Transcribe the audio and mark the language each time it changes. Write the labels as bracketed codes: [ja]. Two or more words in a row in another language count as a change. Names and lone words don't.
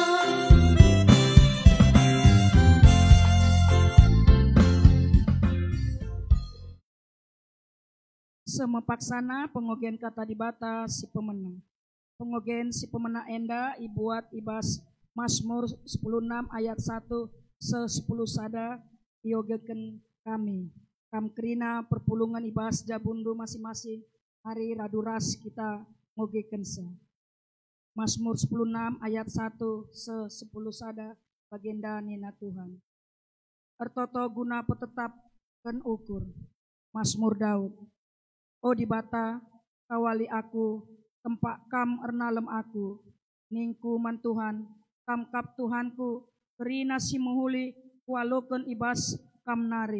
[btx] Semepaksana pengogen kata di bata si pemenang. Pengogen si pemenang enda ibuat ibas Mazmur 16 ayat 1 se 10 sada iogeken kami. Kam kerina perpulungan ibas jabundu masing-masing hari raduras kita ngogekensa. Mazmur 16 ayat 1 se 10 sada bagenda nina Tuhan. Ertoto guna petetap ken ukur. Mazmur Daud. O di bata kawali aku, tempat kam ernalem aku, ningku man Tuhan, kam kap Tuhanku, kerina si muhuli kualoken ibas kam nari.